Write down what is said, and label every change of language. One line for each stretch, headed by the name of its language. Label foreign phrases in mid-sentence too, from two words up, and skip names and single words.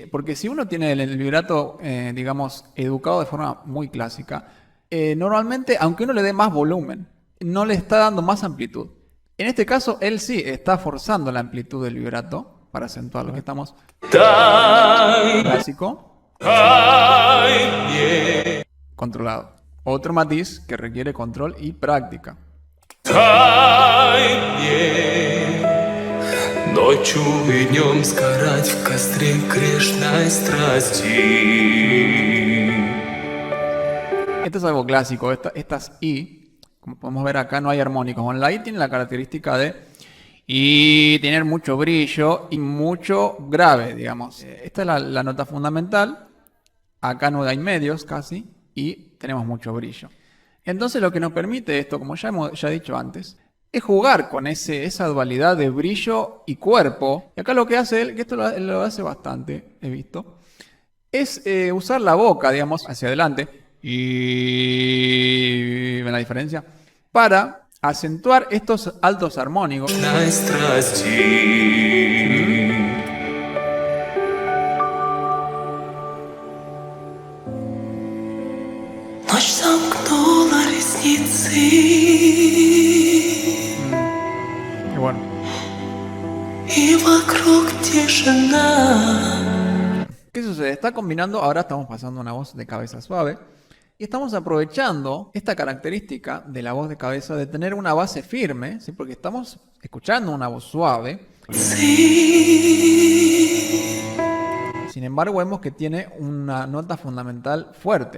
Spanish: Porque si uno tiene el vibrato, digamos, educado de forma muy clásica, normalmente, aunque uno le dé más volumen, no le está dando más amplitud. En este caso, él sí está forzando la amplitud del vibrato para acentuar lo que estamos
Russian: Дай,
Spanish: clásico,
Russian: дай мне,
Spanish: controlado. Otro matiz que requiere control y práctica.
Russian: дай мне. Ночью и днем сгорать в костре грешной страсти.
Spanish: Esto es algo clásico. Estas I, Como podemos ver acá no hay armónicos. Con la I tiene la característica de y tener mucho brillo y mucho grave, digamos. Esta es la nota fundamental. Acá no hay medios casi y tenemos mucho brillo. Entonces lo que nos permite esto, como ya he dicho antes, es jugar con esa dualidad de brillo y cuerpo. Y acá lo que hace él, que esto lo hace bastante, he visto, es usar la boca, digamos, hacia adelante. Y ¿ven la diferencia? Para acentuar estos altos armónicos.
Russian: Ночь замкнула ресницы.
Spanish: Y bueno.
Russian: И вокруг тишина.
Spanish: ¿Qué sucede? Está combinando, ahora estamos pasando una voz de cabeza suave. Y estamos aprovechando esta característica de la voz de cabeza de tener una base firme, ¿sí? Porque estamos escuchando una voz suave. Sin embargo, vemos que tiene una nota fundamental fuerte.